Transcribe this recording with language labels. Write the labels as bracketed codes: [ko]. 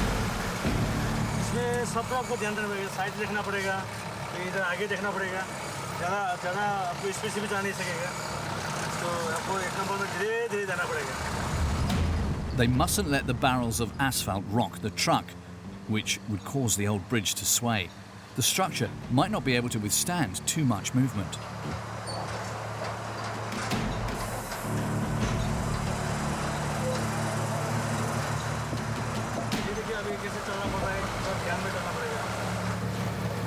[hi] सबको आपको ध्यान रखना पड़ेगा, साइड देखना पड़ेगा, इधर आगे देखना पड़ेगा, ज़्यादा आपको स्पीड से भी जा नहीं सकेगा. तो आपको एक नंबर में धीरे-धीरे जाना पड़ेगा। [en] They mustn't let the barrels of asphalt rock the truck, which would cause the old bridge to sway. The structure might not be able to withstand too much movement. [hi] ये देखिए अभी कैसे चलना पड़ रहा है और ध्यान में चलना पड़ेगा।